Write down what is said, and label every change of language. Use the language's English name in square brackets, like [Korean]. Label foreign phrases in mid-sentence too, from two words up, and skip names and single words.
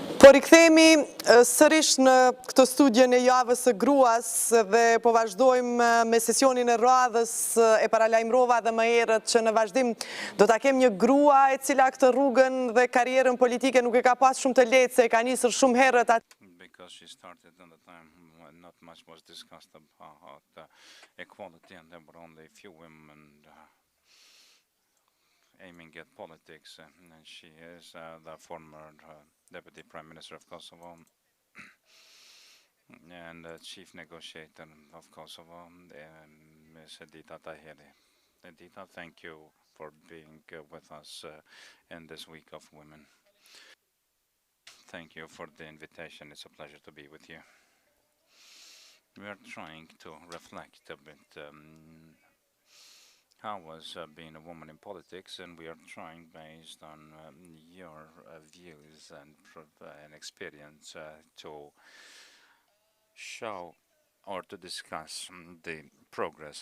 [Albanian] rikthemi sërish në këtë studion e javës së gruas dhe po vazhdojmë me sesionin e radhës e paralajmërova dhe më herët që në vazhdim do ta kem një grua e cila këtë rrugën dhe karrierën politike nuk e ka pas shumë të lehtë se e ka nisur shumë herët [English] because she started at the time when not much was discussed about equality, and there were only a few women aiming at politics. And she is the former Deputy Prime Minister of Kosovo and Chief Negotiator of Kosovo, Ms. Edita Tahiri. Edita, thank you for being with us in this Week of Women. Thank you for the invitation. It's a pleasure to be with you. We are trying to reflect a bit how was being a woman in politics, and we are trying, based on your views and experience, to show or to discuss the progress.